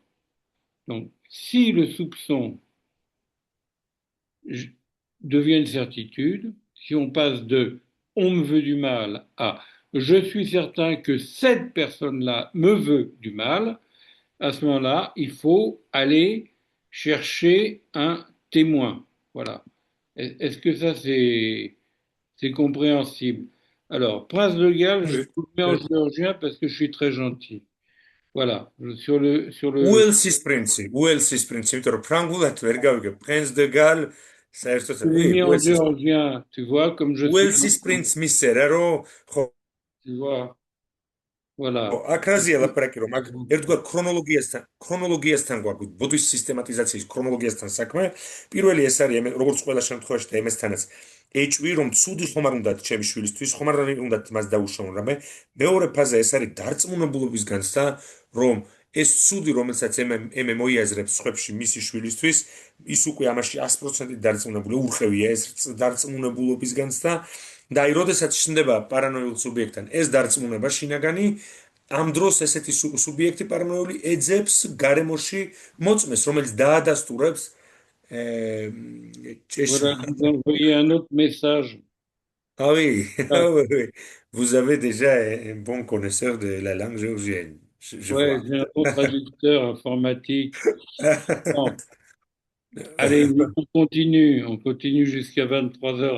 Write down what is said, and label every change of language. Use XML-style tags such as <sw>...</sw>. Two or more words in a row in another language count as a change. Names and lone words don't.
<fr>Donc, si le soupçon devient une certitude, si on passe de on me veut du mal à je suis certain que cette personne-là me veut du mal, à ce moment-là, il faut aller chercher un témoin. Voilà. Est-ce que ça, c'est compréhensible? Alors, Prince de Galles, je vous le mets en géorgien parce que je suis très gentil. Voilà. Sur le</fr> <ka>უელსის პრინცი, უელსის პრინცი, იმიტომ რომ ფრანგულად ვერ გავიგებ. Prince de Galles, საერთოდ,</ka> <fr>je l'ai mis en</fr> <ka>უელსის</ka> <fr>géorgien, tu vois, comme je suis</fr> <ka>უელსის პრინც მისერა, რომ ხო</ka> <fr>tu vois, voilà.</fr> <ka>აქ რაზეა ლაპარაკი, რომ აქ ერთგვარ ქრონოლოგიასთან გვაქვს, ბოდვის სისტემატიზაციის ქრონოლოგიასთან საქმე. პირველი ეს არის, როგორც ყველა შემთხვევაში და MS-თანაც ეჭვი, რომ ცუდი ხომ არ უნდათ ჩემი შვილისთვის, ხომ არ უნდათ მას დაუშოვონ რამე. მეორე ფაზა ეს არის დარწმუნებულობის განცდა, რომ ეს ცუდი, რომელსაც ემე მოიაზრებს სხვებში მისი შვილისთვის, ის უკვე ამაში 100% დარწმუნებული, ურყევია ეს დარწმუნებულობის განცდა. და აი, როდესაც ჩნდება პარანოიულ სუბიექტთან ეს დარწმუნება შინაგანი, ამ დროს ესეთი სუბიექტი პარანოიული ეძებს გარემოში მოწმეს, რომელიც დაადასტურებს</ka> <fr>Voilà,</fr> <ka>ჭეშმარიტ.</ka> <fr>vous envoyez un autre message. Ah oui, Ah, ah oui, oui. Vous avez déjà un bon connaisseur de la langue géorgienne, je ouais, vois. j'ai un bon traducteur informatique. Bon, allez, on continue jusqu'à 23 heures.</fr>